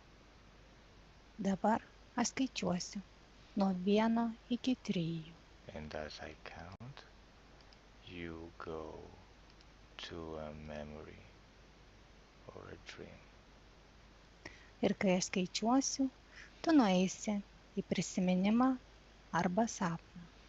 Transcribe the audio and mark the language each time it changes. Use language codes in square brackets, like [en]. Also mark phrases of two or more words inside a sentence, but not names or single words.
[lt] Dabar aš skaičiuosiu nuo 1 iki 3. [en] And as I count, you go to a memory or a dream. [lt] Ir kai aš skaičiuosiu, tu nueisi į prisiminimą arba sapną.